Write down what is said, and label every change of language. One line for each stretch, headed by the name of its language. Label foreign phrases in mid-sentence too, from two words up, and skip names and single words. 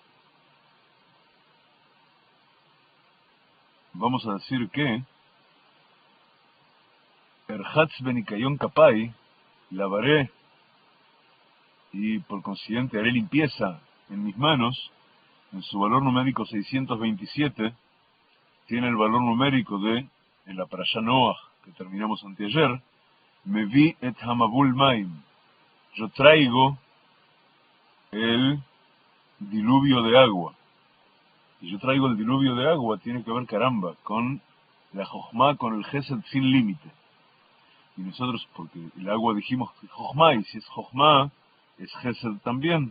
Hebrew: ארחץ בנקיון כפי,
Spanish: lavaré y por consiguiente haré limpieza en mis manos, en su valor numérico 627, tiene el valor numérico de, en la Parashá Noach, que terminamos anteayer,
Hebrew: מביא את המבול מים,
Spanish: yo traigo el diluvio de agua. Y yo traigo el diluvio de agua, tiene que ver, caramba, con la Jochma, con el Gesed sin límite. Y nosotros, porque el agua dijimos que es Jochma, y si es Jochma, es Gesed también.